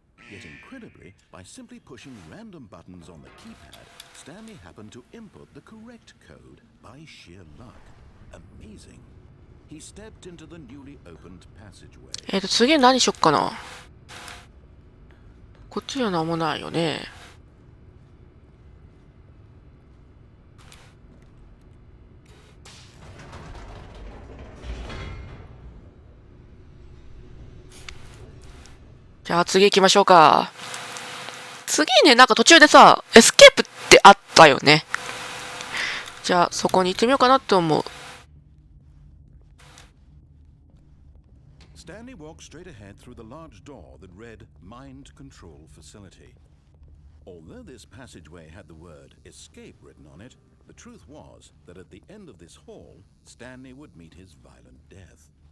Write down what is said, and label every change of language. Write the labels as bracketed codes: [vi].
[en] Yet incredibly, by simply pushing random buttons on the keypad, Stanley happened to input the correct code by sheer luck. Amazing. He stepped into the newly opened passageway. [ja] 次何しよっかな。こっちには何もないよね。じゃあ次行きましょうか。次ね、なんか途中でさ、エスケープってあったよね。じゃあそこに行ってみようかなって思う。 [en] Stanley walked straight ahead through the large door that read Mind Control Facility. Although this passageway had the word escape written on it, the truth was that at the end of this hall, Stanley would meet his violent death.